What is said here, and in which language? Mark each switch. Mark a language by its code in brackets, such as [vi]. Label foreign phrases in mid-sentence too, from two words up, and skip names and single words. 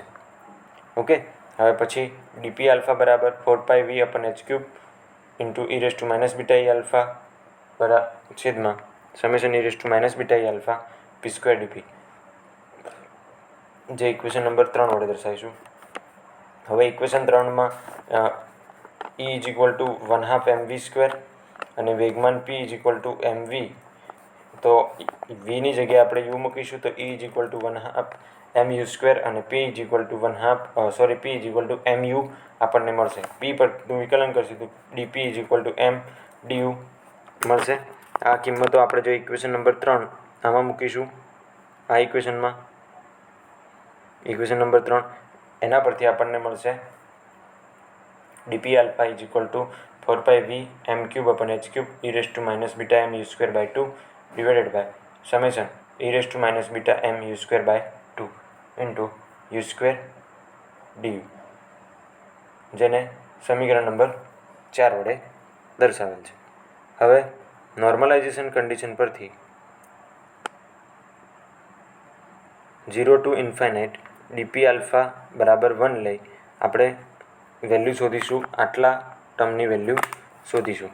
[gu] ઓકે, હવે પછી dp alpha બરાબર 4πv અપન h³ ઇન્ટુ e β e alpha છેદમાં સમેશન e β e alpha p²dp, જે ઇક્વેશન નંબર 3 વડે દર્શાવીશું. હવે ઇક્વેશન 3માં [en] E is equal to 1/2 mv² [gu] અને વેગમાન [en] p is equal to mv, [gu] તો vની જગ્યાએ આપણે u મૂકીશું તો [en] E is equal to 1/2 mu² [gu] અને [en] p is equal to mu [gu] આપણને મળશે. p પરનું વિકલન કરશું તો dp [en] is equal to [gu] m du મળશે. આ કિંમતો આપણે જો ઇક્વેશન નંબર 3 આમાં મૂકીશું, આ ઇક્વેશન નંબર 3 એના પરથી આપણને મળશે [en] dp alpha is equal to 4πv m³ upon h³ [gu] e βm u²/2 [en] divided by summation [gu] e−β m u²/2 ઇન્ટુ u² du, જેને સમીકરણ નંબર 4 વડે દર્શાવેલ છે. હવે નોર્મલાઇઝેશન કન્ડિશન પરથી 0 to ઇન્ફાઇનાઇટ dp આલ્ફા બરાબર 1 લઈ આપણે વેલ્યુ શોધીશું, આટલા ટર્મની વેલ્યુ શોધીશું.